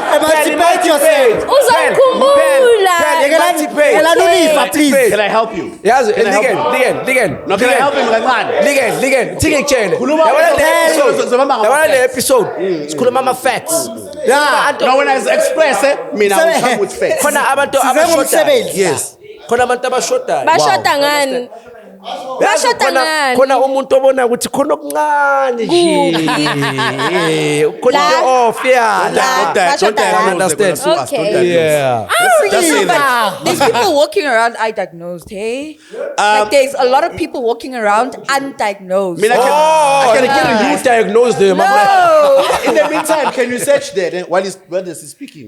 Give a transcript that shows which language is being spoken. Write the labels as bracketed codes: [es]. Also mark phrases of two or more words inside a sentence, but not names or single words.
[en] Emancipate yourself. Please. Can I help you? Yes, Can I help you? No, can I help him like man? The episode. It's called Mama Facts. Yeah. No, when I express it, I will come with facts. Yes. [zu] Khona umuntu obona ukuthi khona okuncane nje khona off [en] Don't understand. Okay. Yeah. there's people walking around undiagnosed, hey? Like there's a lot of people walking around undiagnosed. I can You diagnose them. No. In the meantime, can you search there while he's speaking?